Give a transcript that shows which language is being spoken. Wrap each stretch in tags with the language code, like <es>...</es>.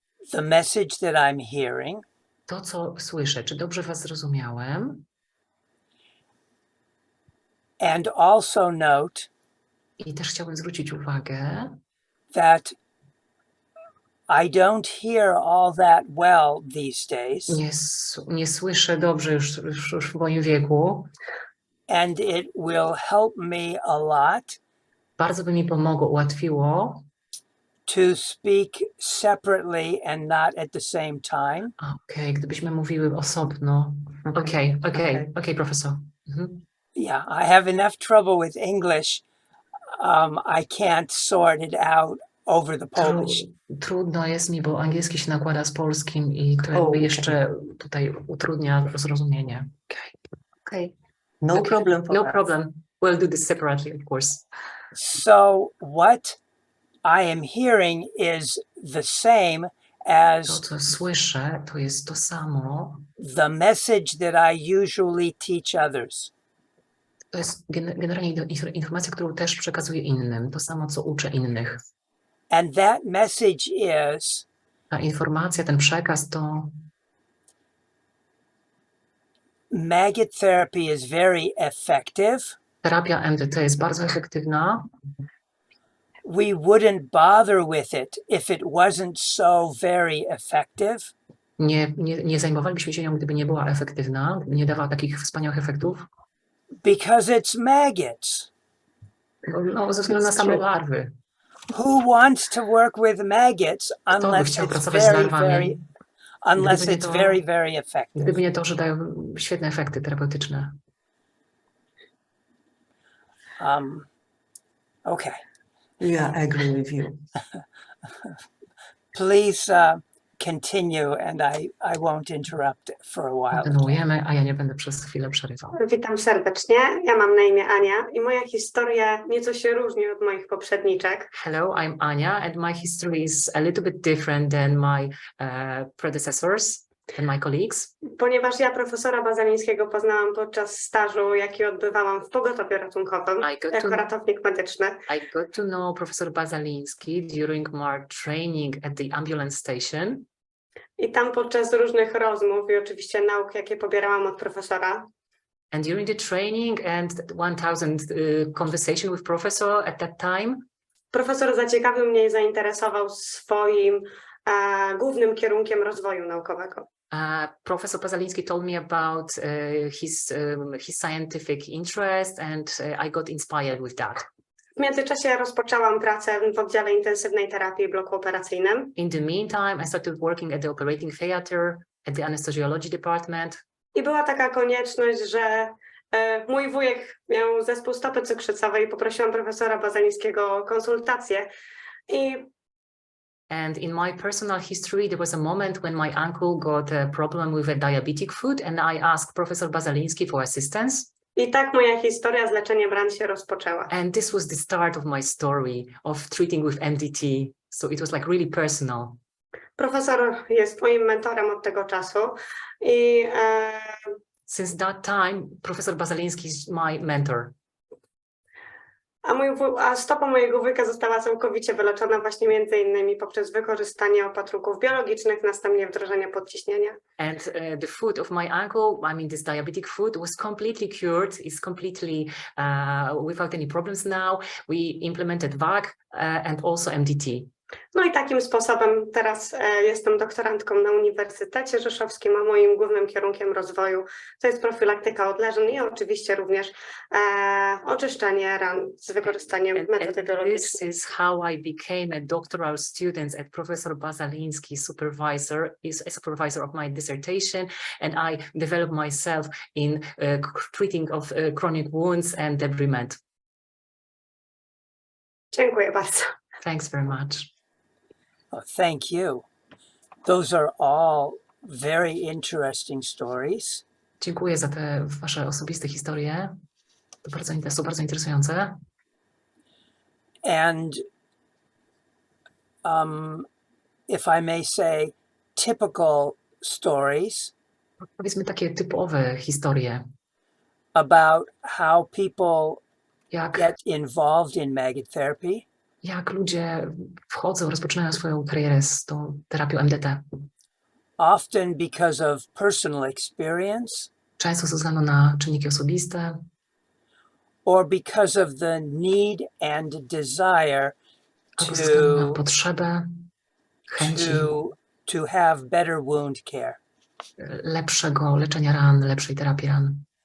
<en>the message that I'm hearing.</en> <pl>to, co słyszę. Czy dobrze was zrozumiałem?</pl> <en>And also note</en> <pl>I też chciałbym zwrócić uwagę,</pl> <en>that I don't hear all that well these days.</en> <pl>nie słyszę dobrze już w moim wieku.</pl> <en>And it will help me a lot</en> <pl>Bardzo by mi pomogło, ułatwiło.</pl> <en>to speak separately and not at the same time.</en> <pl>Okej, gdybyśmy mówiły osobno. Okej, profesor. Mhm.</pl> <en>Yeah, I have enough trouble with English. I can't sort it out over the Polish.</en> <pl>Trudno jest mi, bo angielski się nakłada z polskim i to jakby jeszcze tutaj utrudnia zrozumienie.</pl> <en>Okay. No problem. No problem. We'll do this separately, of course. So what I am hearing is the same</en> <pl>To,</pl> <en>as</en> <pl>co słyszę, to jest to samo.</pl> <en>the message that I usually teach others.</en> <pl>To jest generalnie informacja, którą też przekazuję innym. To samo, co uczę innych.</pl> <en>And that message is</en> <pl>Ta informacja, ten przekaz to</pl> <en>maggot therapy is very effective.</en> <pl>terapia MDT jest bardzo efektywna.</pl> <en>We wouldn't bother with it if it wasn't so very effective.</en> <pl>Nie zajmowalibyśmy się nią, gdyby nie była efektywna, gdyby nie dawała takich wspaniałych efektów.</pl> <en>Because it's maggots.</en> <pl>No, ze względu na same larwy.</pl> <en>Who wants to work with maggots</en> <pl>Kto by</pl> <en>unless</en> <pl>chciał</pl> <en>it's</en> <pl>pracować z</pl> <en>very,</en> <pl>larwami?</pl> <en>very effective?</en> <pl>Gdyby nie to, że dają świetne efekty terapeutyczne.</pl> <en>Okay. Yeah, I agree with you. Please continue, and I won't interrupt for a while.</en> <pl>Kontynuujemy, a ja nie będę przez chwilę przerywał. Witam serdecznie, ja mam na imię Ania i moja historia nieco się różni od moich poprzedniczek.</pl> <en>Hello, I'm Ania, and my history is a little bit different than my predecessors and my colleagues.</en> <pl>Ponieważ ja profesora Bazalińskiego poznałam podczas stażu, jaki odbywałam w pogotowiu ratunkowym jako ratownik medyczny.</pl> <en>I got to know Professor Bazaliński during my training at the ambulance station.</en> <pl>I tam podczas różnych rozmów i oczywiście nauk, jakie pobierałam od profesora.</pl> <en>And during the training and 1000 conversation with professor at that time.</en> <pl>Profesor zaciekawił mnie i zainteresował swoim głównym kierunkiem rozwoju naukowego.</pl> <en>Professor Bazaliński told me about his scientific interest and I got inspired with that.</en> <pl>W międzyczasie rozpoczęłam pracę w oddziale intensywnej terapii w bloku operacyjnym.</pl> <en>In the meantime, I started working at the operating theater at the Anesthesiology department.</en> <pl>I była taka konieczność, że mój wujek miał zespół stopy cukrzycowej i poprosiłam profesora Bazalińskiego o konsultację.</pl> <en>And in my personal history, there was a moment when my uncle got a problem with a diabetic foot and I asked Professor Bazaliński for assistance.</en> <pl>I tak moja historia z leczeniem ran się rozpoczęła.</pl> <en>And this was the start of my story of treating with MDT. So it was like really personal.</en> <pl>Profesor jest moim mentorem od tego czasu i</pl> <en>Since that time, Professor Bazaliński is my mentor.</en> <pl>a stopa mojego wujka została całkowicie wyleczona właśnie między innymi poprzez wykorzystanie opatrunków biologicznych, następnie wdrożenie podciśnienia.</pl> <en>And the foot of my uncle, I mean this diabetic foot, was completely cured. It's completely without any problems now. We implemented VAC and also MDT.</en> <pl>No i takim sposobem teraz jestem doktorantką na Uniwersytecie Rzeszowskim, a moim głównym kierunkiem rozwoju to jest profilaktyka odleżeń i oczywiście również oczyszczanie ran z wykorzystaniem metody biologicznej.</pl> <en>This is how I became a doctoral student at Professor Bazaliński supervisor of my dissertation, and I developed myself in treating of chronic wounds and debridement.</en> <pl>Dziękuję bardzo.</pl> <en>Thanks very much. Oh, thank you. Those are all very interesting stories.</en> <pl>Dziękuję za te wasze osobiste historie. To są bardzo interesujące.</pl> <en>And if I may say, typical stories</en> <pl>Powiedzmy takie typowe historie,</pl> <en>about how people</en> <pl>jak</pl> <en>get involved in maggot therapy.</en> <pl>Jak ludzie rozpoczynają swoją karierę z tą terapią MDT.</pl> <en>Often because of personal experience.</en> <pl>Często ze względu na czynniki osobiste.</pl> <en>Or because of the need and desire</en> <pl>albo ze względu na potrzebę, chęci</pl> <en>to have better wound care.</en> <pl>Lepszego leczenia ran, lepszej terapii ran.</pl>